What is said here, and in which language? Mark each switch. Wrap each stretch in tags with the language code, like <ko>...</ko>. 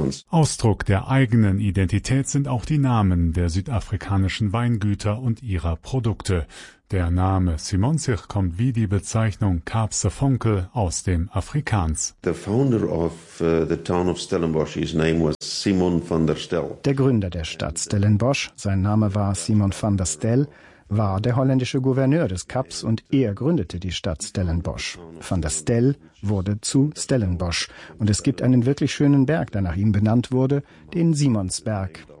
<de>Ausdruck der eigenen Identität sind auch die Namen der südafrikanischen Weingüter und ihrer Produkte. Der Name Simonsich kommt wie die Bezeichnung Kaapse Vonkel aus dem Afrikaans.</de> <en>The founder of the town of Stellenbosch, his name was Simon van der Stel.</en> <de>Der Gründer der Stadt Stellenbosch, sein Name war Simon van der Stel, war der holländische Gouverneur des Kaps und er gründete die Stadt Stellenbosch. Van der Stel wurde zu Stellenbosch und es gibt einen wirklich schönen Berg, der nach ihm benannt wurde, den Simonsberg.</de>